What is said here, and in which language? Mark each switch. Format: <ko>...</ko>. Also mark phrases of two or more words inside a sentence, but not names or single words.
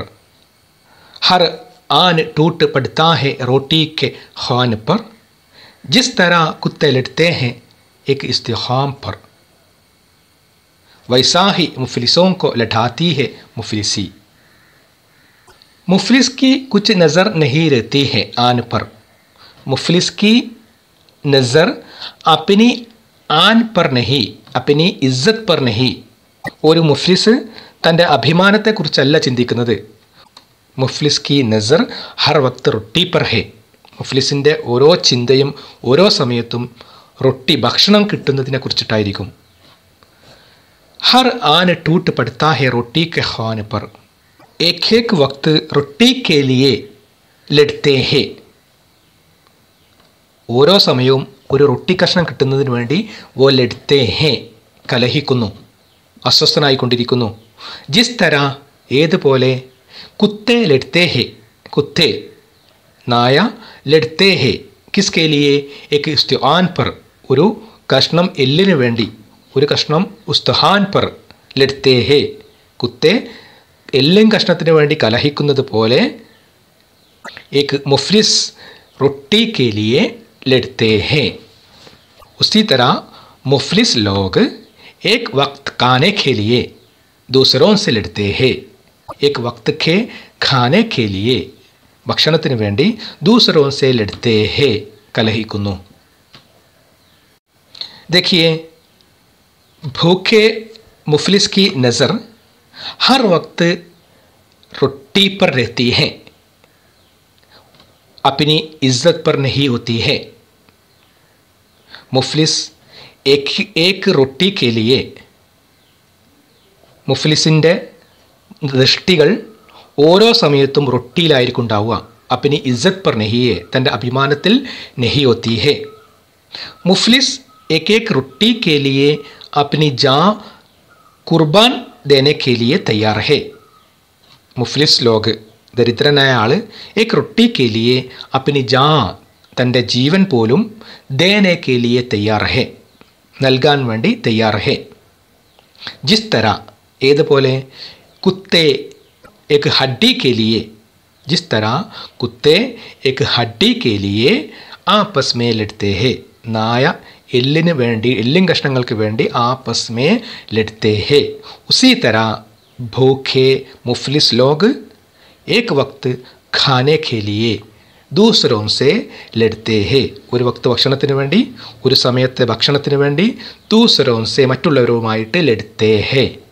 <hi>हर आन टूट पड़ता है रोटी के खान पर, जिस तरह कुत्ते लड़ते हैं एक इस्तिखाम पर, वैसा ही मुफलिसों को लठाती है मुफलिसी. मुफलिस की कुछ नज़र नहीं रहती है आन पर. मुफलिस की नज़र अपनी आन पर नहीं, अपनी इज्जत पर नहीं.</hi> <ml>ഒരു മുഫ്ലിസ് തൻ്റെ അഭിമാനത്തെക്കുറിച്ചല്ല ചിന്തിക്കുന്നത്,</ml> <hi>मुफलिस की नज़र हर वक्त रोटी पर है.</hi> <ml>മുഫ്ലിസിൻ്റെ ഓരോ ചിന്തയും ഓരോ സമയത്തും റൊട്ടി ഭക്ഷണം കിട്ടുന്നതിനെ കുറിച്ചിട്ടായിരിക്കും.</ml> <hi>हर आन टूट पड़ता है रोटी के ख्वान पर, एक एक वक्त रोटी के लिए लड़ते हैं.</hi> <ml>ഓരോ സമയവും ഒരു റൊട്ടി കഷ്ണം കിട്ടുന്നതിന് വേണ്ടി</ml> <hi>वो लड़ते हैं</hi> <ml>കലഹിക്കുന്നു, അസ്വസ്ഥനായിക്കൊണ്ടിരിക്കുന്നു.</ml> <hi>जिस तरह ഏതുപോലെ, कुत्ते लड़ते हैं कुत्ते നായ, लड़ते हैं किसके लिए एक इस्तिआन पर</hi> <ml>ഒരു കഷ്ണം എല്ലിന് വേണ്ടി, ഒരു കഷ്ണം</ml> <hi>उस्तखान पर लड़ते हैं कुत्ते</hi> <ml>എല്ലും കഷ്ണത്തിന് വേണ്ടി കലഹിക്കുന്നത് പോലെ</ml> <hi>एक मुफलिस रोटी के लिए लड़ते हैं. उसी तरह मुफलिस लोग एक वक्त खाने के लिए दूसरों से लड़ते हैं. एक वक्त के खाने के लिए</hi> <ml>ഭക്ഷണത്തിന് വേണ്ടി</ml> <hi>दूसरों से लड़ते हैं കലഹിക്കുന്നു. देखिए, भूखे मुफलिस की नज़र हर वक्त रोटी पर रहती है, अपनी इज्जत पर नहीं होती है. मुफलिस एक रोटी के लिए</hi> <ml>മുഫ്ലിസിൻ്റെ ദൃഷ്ടികൾ ഓരോ സമയത്തും റൊട്ടിയിലായിരിക്കും ഉണ്ടാവുക.</ml> <hi>अपनी इज्जत पर नहीं</hi> <ml>തൻ്റെ അഭിമാനത്തിൽ</ml> <hi>नहीं होती है. മുഫ്ലിസ് एक एक रोटी के लिए अपनी जान कुर्बान देने के लिए तैयार है. मुफलिस लोग</hi> <ml>ദരിദ്രനായ ആൾ</ml> <hi>एक रोटी के लिए अपनी जान</hi> <ml>തൻ്റെ ജീവൻ പോലും</ml> <hi>देने के लिए तैयार है</hi> <ml>നൽകാൻ വേണ്ടി</ml> <hi>तैयार है. जिस तरह ഏതുപോലെ, കുത്തേ एक हड्डी के लिए, जिस तरह कुत्ते एक हड्डी के लिए आपस में लड़ते हैं.</hi> <ml>നായ എല്ലിന് വേണ്ടി, എല്ലും കഷ്ണങ്ങൾക്ക് വേണ്ടി</ml> <hi>आपस में लड़ते हैं. उसी तरह भूखे मुफलिस लोग एक वक्त खाने के लिए दूसरों से लड़ते हैं.</hi> <ml>ഒരു വക്ത് ഭക്ഷണത്തിന് വേണ്ടി, ഒരു സമയത്തെ ഭക്ഷണത്തിന് വേണ്ടി</ml> <hi>दूसरों से</hi> <ml>മറ്റുള്ളവരുമായിട്ട്</ml> <hi>लड़ते हैं.</hi>